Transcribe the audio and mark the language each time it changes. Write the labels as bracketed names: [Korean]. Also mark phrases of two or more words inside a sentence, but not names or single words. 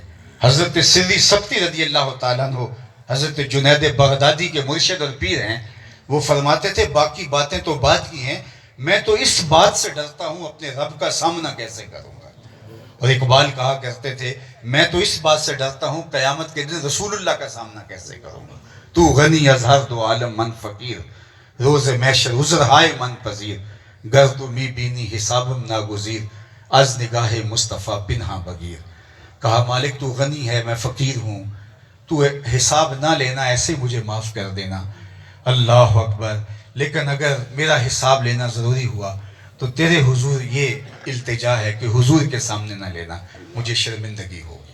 [Urdu] حضرت سری سبتی [Arabic] رضی اللہ تعالیٰ عنہ [Urdu] حضرت جنید بغدادی کے مرشد اور پیر ہیں، وہ فرماتے تھے باقی باتیں تو بات کی ہیں، میں تو اس بات سے ڈرتا ہوں اپنے رب کا سامنا کیسے کروں گا۔ اور اقبال کہا کرتے تھے میں تو اس بات سے ڈرتا ہوں قیامت کے دن رسول اللہ کا سامنا کیسے کروں گا۔ [Persian] تو غنی از ہر دو عالم من فقیر، روز محشر عذر ہائے من پذیر، گر تو می بینی حسابم ناگزیر، از نگاہ مصطفیٰ پنہا بگیر۔ [Urdu] کہا مالک تو غنی ہے، میں فقیر ہوں، تو حساب نہ لینا، ایسے مجھے معاف کر دینا۔ [Arabic] اللہ اکبر۔ [Urdu] لیکن اگر میرا حساب لینا ضروری ہوا تو تیرے حضور یہ التجا ہے کہ حضور کے سامنے نہ لینا، مجھے شرمندگی ہوگی۔